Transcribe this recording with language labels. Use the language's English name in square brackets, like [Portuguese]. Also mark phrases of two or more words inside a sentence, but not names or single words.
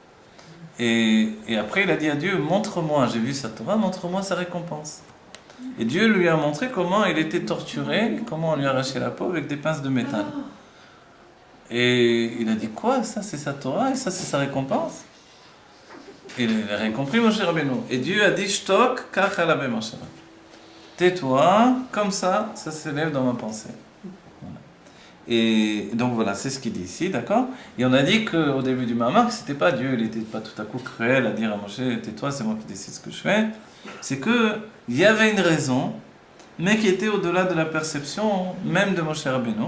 [French] Et après il a dit à Dieu, montre-moi, j'ai vu sa Torah, montre-moi sa récompense. Et Dieu lui a montré comment il était torturé, comment on lui a arraché la peau avec des pinces de métal. Et il a dit, quoi, ça c'est sa Torah et ça c'est sa récompense? Et il n'a rien compris, Moshe Rabbeinu. Et Dieu a dit, [Hebrew] שתוק, כך עלה במחשבה. [French] Tais-toi, comme ça s'élève dans ma pensée. Voilà. Et donc voilà, c'est ce qu'il dit ici, d'accord? Et on a dit qu'au début du Mahamar, que c'était pas Dieu, il n'était pas tout à coup cruel à dire à Moshe, tais-toi, c'est moi qui décide ce que je fais. C'est qu'il y avait une raison, mais qui était au-delà de la perception même de Moshe Rabbeinu.